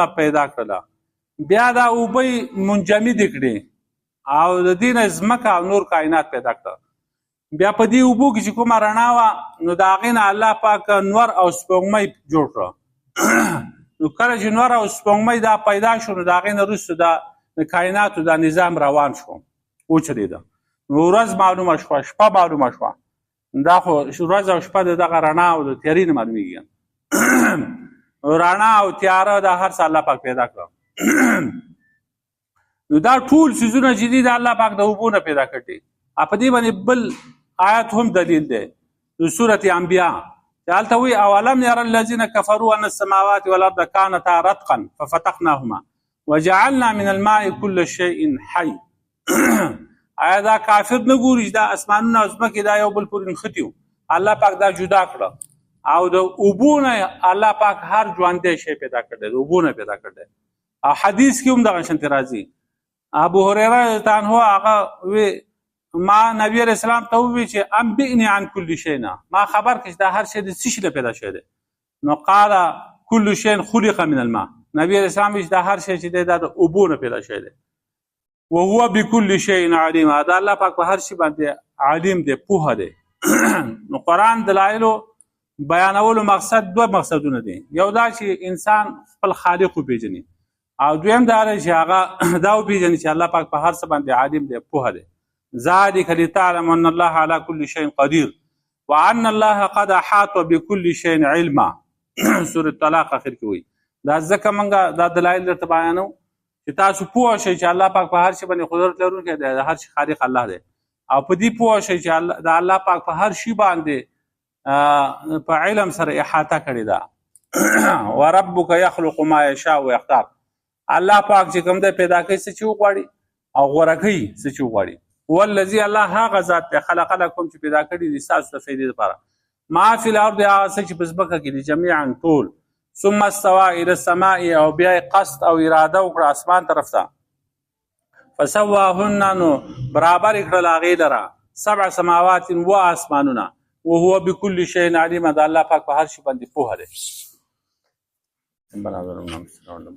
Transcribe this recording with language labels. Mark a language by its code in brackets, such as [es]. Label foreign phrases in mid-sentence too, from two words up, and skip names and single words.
[ps] پیدا کړله بیا دا اوبه منجمدې کړې او د دې نه ځمکه او نور کائنات پیدا کړه بیا په دې اوبو کې چې کومه رڼا وه نو د هغې نه الله پاک نور او سپوږمۍ جوړ کړه نو کله چې نور او سپوږمۍ دا پیدا شو نو د هغې نه وروسته د کائناتو دا نظام روان شو وچلېده نو ورځ معلومه شوه شپه معلومه شوه دا خو ورځ او شپه د دغه رڼا او د تیارې نه معلومېږي رڼا او تیاره دا هر څه الله پاک پیدا کړه نو دا ټول څیزونه چې دي د الله پاک د اوبو نه پیدا کړي په دې باندې بل آیت هم دلیل دی د سورة انبیاء چې هلته وایي [ar] اولم یرى الذین کفروا ان السماوات والارض کانتا رتقا ففتقناهما وجعلنا من الماء كل شيء حي [ps] آیا دا کافر نه ګوري چې دا اسمانونه او ځمکې دا یو بل پورې نښتي وو الله پاک دا جدا کړه او د اوبو نه الله پاک هر ژوندی شی پیدا کړی د اوبو نه پیدا کړی او حدیث کې هم دغه شانتې راځي ابو هریره [ar] رضی الله عنه [ps] هغه وی ما نبی [ar] علیہ السلام [ps] ته ووی چې [ar] انبئني عن كل شيء [ps] ما خبر کړه چې دا هر شی د څه شي نه پیدا شوی دی نو [ar] قال كل شيء خلق من الماء [ps] نبی [ar] علیہ السلام [ps] چې دا هر شی چې دی دا د اوبو نه پیدا شوی دی [ar] وهو بكل شيء عليم [ps] دا الله پاک په هر شي باندې عالم دی پوهه دی نو قرآن دلایلو بیانولو مقصد دوه مقصدونه دي یو دا چې انسان خپل خالق وپېژني او دویم دا دی چې هغه دا وپېژني چې الله پاک په هر څه باندې عالم دی پوهه دی [ar] ذلك لتعلم ان الله على كل شيء قدير وان الله قد احاط بكل شيء علما [ps] سوره طلاق اخر کې وي دا ځکه موږ دا دلایل درته بیانو چې تاسو پوه شئ چې الله پاک په هر شي باندې قدرت لرونکی دی د هر شي خالق الله دی او په دې پوه شئ چې د الله پاک په هر شي باندې په علم سره احاطه کړې ده [ar] وربک یخلق ما یشاء ویختار [ps] الله پاک چې کوم دی پیدا کوي څه چې وغواړي او غوره کوي څه چې وغواړي والذي الله هغه ذات ته [ar] خلق لكم [ps] چې پیدا کړي دي تاسو ته فائدې لپاره [ar] ما فی الارض [ps] هغه څه چې په ځمکه کې دي جميعا ټول [ar] ثم استوى الى السماء [ps] او بیا قصد او اراده وکړه اسمان طرف ته فسواهن نو برابر کړل هغې لره 7 سماوات و اسمانونه [ar] وهو بكل شيء عليم. [ps] دا الله پاک په هر شي باندې پوهه دی.